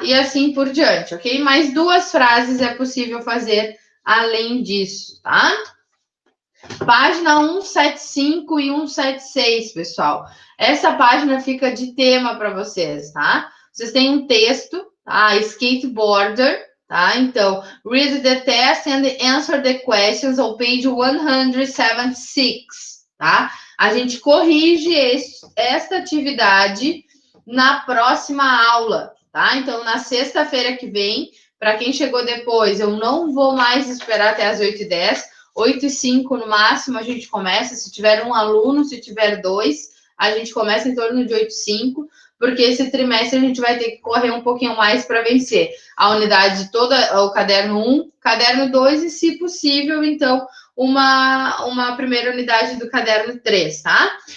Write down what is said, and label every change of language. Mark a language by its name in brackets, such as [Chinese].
[Portuguese] E assim por diante, ok? Mais 2 frases é possível fazer além disso, tá? Página 175 e 176, pessoal. Essa página fica de tema para vocês, tá? Vocês têm um texto, tá? Skateboarder, tá? Então, [English] read the test and answer the questions on page 176, tá? [Portuguese] A gente corrige esta atividade na próxima aula, tá? Então, na sexta-feira que vem, para quem chegou depois, eu não vou mais esperar até as 8h10, 8h05 no máximo a gente começa, se tiver um aluno, se tiver 2, a gente começa em torno de 8h05, porque esse trimestre a gente vai ter que correr um pouquinho mais para vencer a unidade toda, o caderno 1, caderno 2 e, se possível, então, uma primeira unidade do caderno 3, tá?